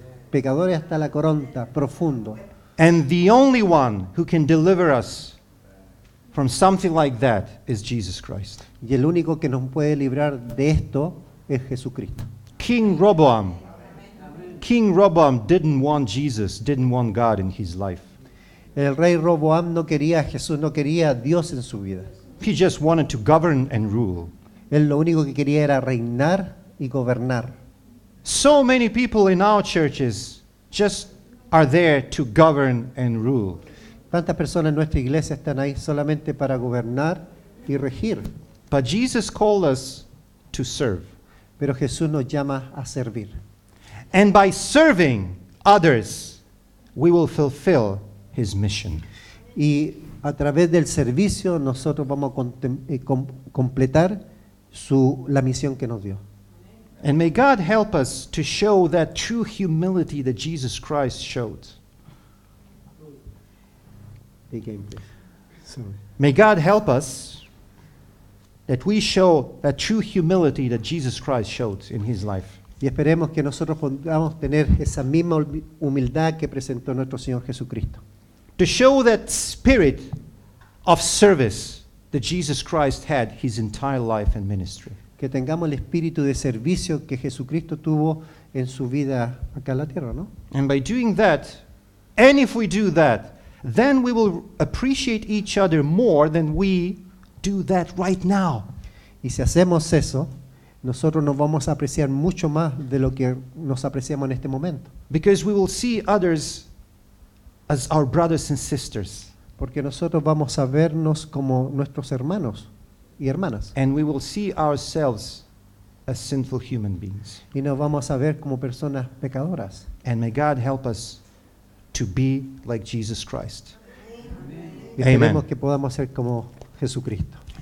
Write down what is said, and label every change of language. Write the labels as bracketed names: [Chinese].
[Spanish] Pecadores hasta la coronta, profundo. [English] And the only one who can deliver us from something like that is Jesus Christ. [Spanish] Y el único que nos puede librar de esto es Jesucristo. [English] King Rehoboam didn't want Jesus, didn't want God in his life. [Spanish] El rey Roboam no quería a Jesús, no quería a Dios en su vida. [English] He just wanted to govern and rule. [Spanish] Él lo único que quería era reinar y gobernar. [English] So many people in our churches just are there to govern and rule. [Spanish] ¿Cuántas personas en nuestra iglesia están ahí solamente para gobernar y regir? [English] But Jesus called us to serve. [Spanish] Pero Jesús nos llama a servir. [English] And by serving others, we will fulfill his mission. [Spanish] Y a través del servicio nosotros vamos a completar la misión que nos dio. [English] And may God help us to show that true humility that Jesus Christ showed. May God help us that we show that true humility that Jesus Christ showed in his life. [Spanish] Y esperemos que nosotros podamos tener esa misma humildad que presentó nuestro Señor Jesucristo. [English] To show that spirit of service that Jesus Christ had his entire life and ministry. [Spanish] Que tengamos el espíritu de servicio que Jesucristo tuvo en su vida acá en la tierra, ¿no? [English] And by doing that, and if we do that, then we will appreciate each other more than we do that right now. [Spanish] Y si hacemos eso, nosotros nos vamos a apreciar mucho más de lo que nos apreciamos en este momento. [English] Because we will see others as our brothers and sisters. [Spanish] Porque nosotros vamos a vernos como nuestros hermanos y hermanas. [English] And we will see ourselves as sinful human beings. [Spanish] Y nos vamos a ver como personas pecadoras. [English] And may God help us to be like Jesus Christ. [Spanish] Y esperemos [English] Amen. [Spanish] que podamos ser como Jesucristo.